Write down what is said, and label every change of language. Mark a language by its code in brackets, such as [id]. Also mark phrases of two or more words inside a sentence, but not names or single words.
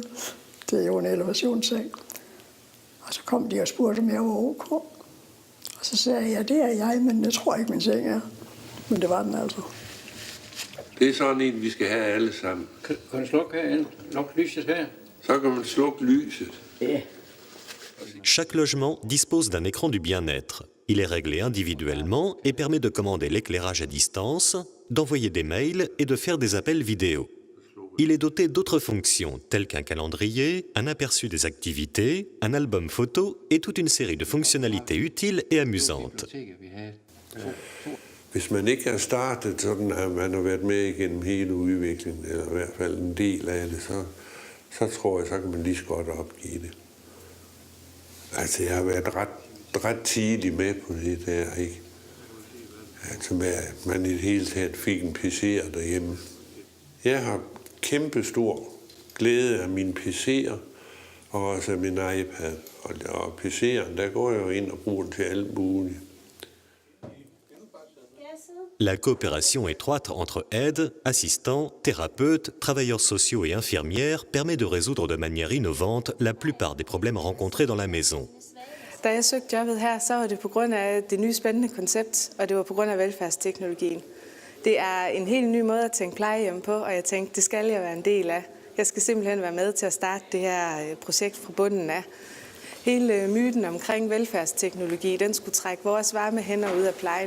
[da] Det er jo en elevationsseng. Og så kom de og spurgte, om jeg var ok. Og så sagde jeg, det er jeg, men jeg tror ikke, min seng er. Men det var den altså. Det er sådan en, vi skal have alle sammen. Kan du slukke lyset her? Så kan man slukke lyset. Ja. [fr] Chaque logement dispose d'un écran du bien-être. Il est réglé individuellement et permet de commander l'éclairage à distance, d'envoyer des mails et de faire des appels vidéo. Il est doté d'autres fonctions telles qu'un calendrier, un aperçu des activités, un album photo et toute une série de fonctionnalités utiles et amusantes. [da] Hvis man ikke har startet sådan, at man har været med igennem hele udviklingen, eller i hvert fald en del af det, så tror jeg, så kan man lige så godt opgive det. Altså, jeg har været ret tidlig med på det der, ikke? Altså, med at man i det hele taget fik en PC'er derhjemme. Jeg har kæmpe stor glæde af mine PC'er, og også af min iPad. Og PC'eren, der går jeg jo ind og bruger den til alt muligt. [fr] La coopération étroite entre aides, assistants, thérapeutes, travailleurs sociaux et infirmières permet de résoudre de manière innovante la plupart des problèmes rencontrés dans la maison. [da] Da jeg søgte jobbet her, så var det på grund af det nye spændende koncept, og det var på grund af velfærdsteknologien. Det er en helt ny måde at tænke plejehjem på, og jeg tænkte, det skal jeg være en del af. Jeg skal simpelthen være med til at starte det her projekt fra bunden af. Hele myten omkring velfærdsteknologi, den skulle trække vores varme hænder ud af plejen.